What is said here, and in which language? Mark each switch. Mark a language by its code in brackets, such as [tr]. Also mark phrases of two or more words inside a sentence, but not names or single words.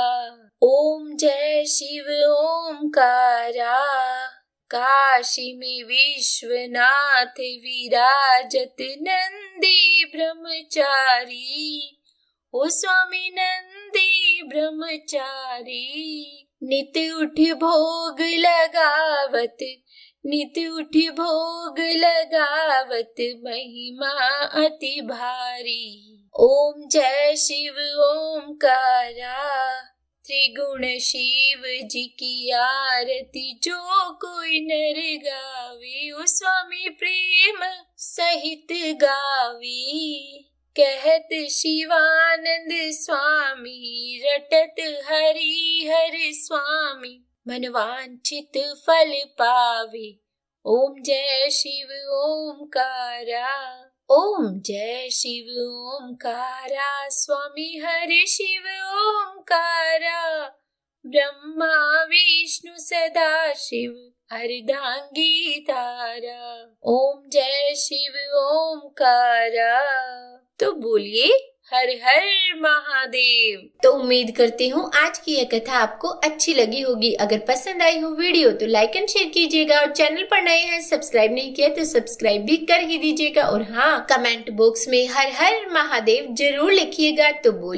[hi] ओम जय शिव ओमकारा, काशी में विश्वनाथ विराजत, नंदी ब्रह्मचारी, ओ स्वामी नंदी ब्रह्मचारी, नित उठ भोग लगावत, नित उठ भोग लगावत, महिमा अति भारी। ओम जय शिव ओमकारा, त्रिगुण शिव जी की आरती, जो कोई नर गावे, ओ स्वामी प्रेम सहित गावे। कहत शिवानंद स्वामी, रटत हरि हर स्वामी, मनवांछित फल पावे। ओम जय शिव ओमकारा, ओम जय शिव ओमकारा, स्वामी हरि शिव ओमकारा, ब्रह्मा विष्णु सदा शिव, अर्धांगी धारा। ओम जय शिव ओमकारा। तो बोलिए हर हर महादेव। तो उम्मीद करती हूँ आज की यह कथा आपको अच्छी लगी होगी। अगर पसंद आई हो वीडियो तो [en] like and share [hi] कीजिएगा और चैनल पर नए हैं सब्सक्राइब नहीं किया तो सब्सक्राइब भी कर ही दीजिएगा। और हाँ, [en] comment box [hi] में हर हर महादेव जरूर लिखिएगा।